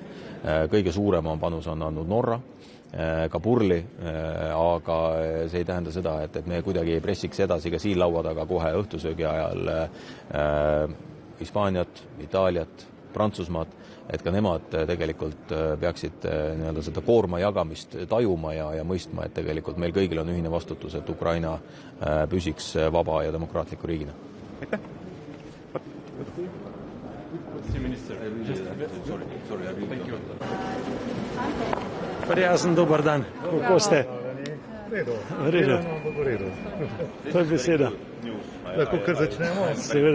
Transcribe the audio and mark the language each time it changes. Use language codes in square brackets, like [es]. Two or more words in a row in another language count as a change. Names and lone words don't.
[et] Kõige suurema panus on andnud Norra, ka Purli, aga see ei tähenda seda, et me kuidagi ei pressiks edasi ka siin laua taga kohe õhtusöögi ajal Hispaaniat, Itaaliat, Prantsusmaad, et ka nemad tegelikult peaksid seda koorma jagamist tajuma ja mõistma, et tegelikult meil kõigil on ühine vastutus, et Ukraina püsiks vaba ja demokraatliku riigina. Aitäh! [sl] Prijazen, dobar dan. Kako ste? V redu. To je beseda. Lahko kar začnemo? Seveda.